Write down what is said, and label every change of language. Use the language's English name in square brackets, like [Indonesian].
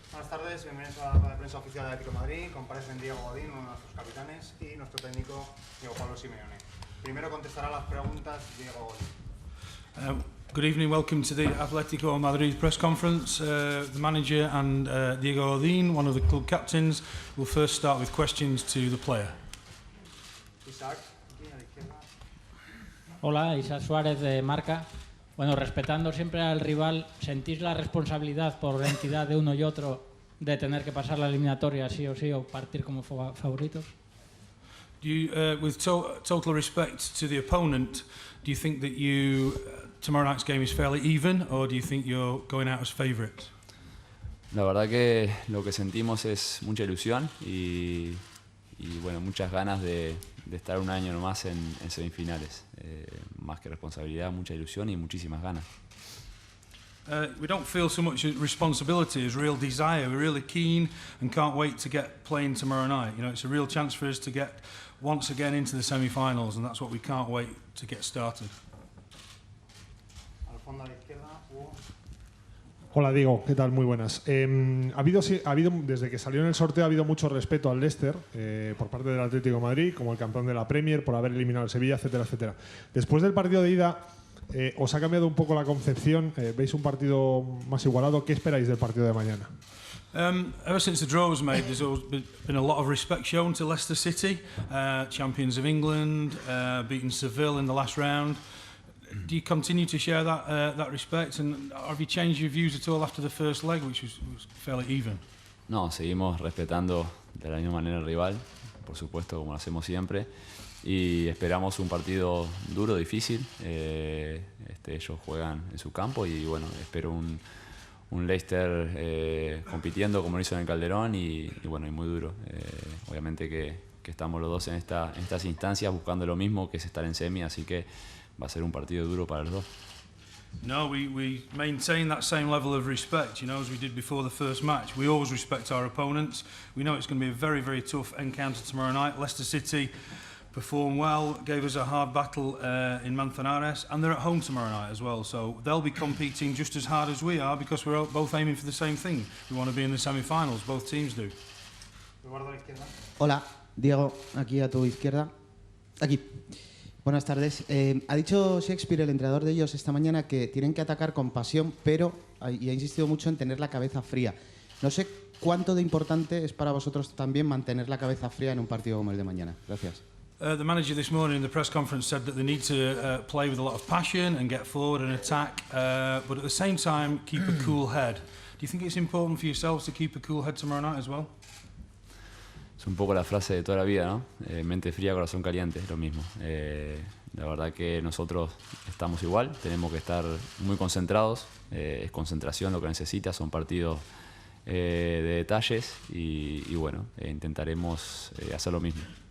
[Spanish] tardes, bienvenidos a la rueda de prensa oficial de Atlético de Madrid. Comparecen Diego Godín, uno de nuestros capitanes, y nuestro técnico, Diego Pablo Simeone. Primero contestará las preguntas Diego Godín. [English] Good evening, welcome to the Atlético de Madrid press conference. The manager and Diego Godín, one of the club captains, will first start with questions to the player. [Spanish] Isaac, aquí a la izquierda. Hola, Isaac Suárez de Marca. Bueno, respetando siempre al rival, ¿sentís la responsabilidad por la entidad de uno y otro de tener que pasar la eliminatoria sí o partir como favoritos? [English] Do you, with total respect to the opponent, do you think that tomorrow night's game is fairly even, or do you think you're going out as favourites? [Spanish] La verdad que lo que sentimos es mucha ilusión y bueno, muchas ganas de estar un año nomás en semifinales. Más que responsabilidad, mucha ilusión y muchísimas ganas. [English] We don't feel so much responsibility as real desire. We're really keen and can't wait to get playing tomorrow night. You know, it's a real chance for us to get once again into the semi-finals, and that's what we can't wait to get started. [Spanish] Al fondo a la izquierda, Hugo. Hola Diego, ¿qué tal? Muy buenas. Ha habido, desde que salió en el sorteo ha habido mucho respeto al Leicester por parte del Atlético de Madrid, como el campeón de la Premier, por haber eliminado al Sevilla, etcétera, etcétera. Después del partido de ida, ¿os ha cambiado un poco la concepción? ¿Veis un partido más igualado? ¿Qué esperáis del partido de mañana? [English] Ever since the draw was made, there's always been a lot of respect shown to Leicester City, champions of England, beating Seville in the last round. Do you continue to share that respect, and have you changed your views at all after the first leg, which was fairly even? [Spanish] No, seguimos respetando de la misma manera al rival, por supuesto, como lo hacemos siempre, y esperamos un partido duro, difícil. Ellos juegan en su campo y bueno, espero un Leicester compitiendo como lo hizo en el Calderón y bueno, y muy duro. Obviamente que estamos los dos en estas instancias buscando lo mismo, que es estar en semi, así que va a ser un partido duro para los dos. [English] No, we maintain that same level of respect, you know, as we did before the first match. We always respect our opponents. We know it's going to be a very, very tough encounter tomorrow night. Leicester City performed well, gave us a hard battle in Manzanares, and they're at home tomorrow night as well. So they'll be competing just as hard as we are because we're both aiming for the same thing. We want to be in the semi-finals, both teams do. [Spanish] Hola, Diego, aquí a tu izquierda. Aquí. Buenas tardes. Ha dicho Shakespeare, el entrenador de ellos, esta mañana que tienen que atacar con pasión, pero y ha insistido mucho en tener la cabeza fría. No sé cuánto de importante es para vosotros también mantener la cabeza fría en un partido como el de mañana. Gracias. [English] The manager this morning in the press conference said that they need to play with a lot of passion and get forward and attack, but at the same time keep a cool head. Do you think it's important for yourselves to keep a cool head tomorrow night as well? [Spanish] Es un poco la frase de toda la vida, ¿no? Mente fría, corazón caliente, es lo mismo. La verdad que nosotros estamos igual, tenemos que estar muy concentrados, es concentración lo que necesita, son partidos de detalles y bueno, intentaremos hacer lo mismo.